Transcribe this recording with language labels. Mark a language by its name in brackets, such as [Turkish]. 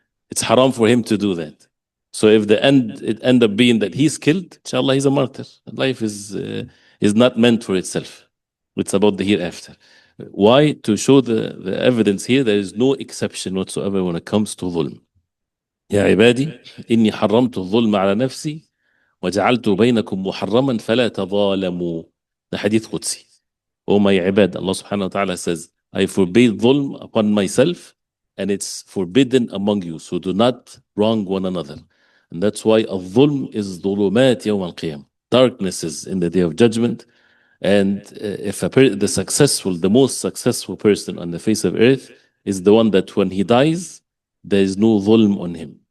[English] It's haram for him to do that. So if it end up being that he's killed, inshallah, he's a martyr. Life is not meant for itself. It's about the hereafter. Why? To show the evidence here, there is no exception whatsoever when it comes to dhulm. [Arabic] يا عبادي إني حرمت الظلم على نفسي وجعلت بينكم محرما فلا تظالموا. [English] The hadith Qudsi. Oh my ibad, Allah subhanahu wa ta'ala says, I forbade dhulm upon myself and it's forbidden among you. So do not wrong one another. And that's why al-dhulm is [Arabic] dhulumat yawm al-qiyam. [English] Darknesses in the day of judgment. And if the most successful person on the face of earth is the one that when he dies, there is no dhulm on him.